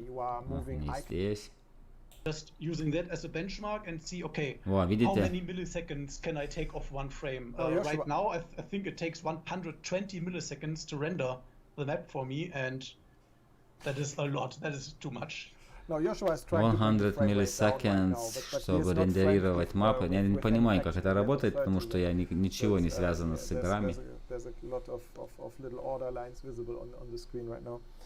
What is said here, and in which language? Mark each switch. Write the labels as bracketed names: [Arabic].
[English] You are moving. [Russian] Здесь. [English] Just using that as a benchmark and see, okay, how many milliseconds can I take off one frame? Right now, I think it takes 120 milliseconds to render the map for me, and that is a lot. That is too much. No, Joshua is trying 100 milliseconds, [Russian] чтобы рендерировать мапы. Я не понимаю, как это работает, потому что я ничего не связано с играми. [English] There's a lot of little order lines visible on the screen right now.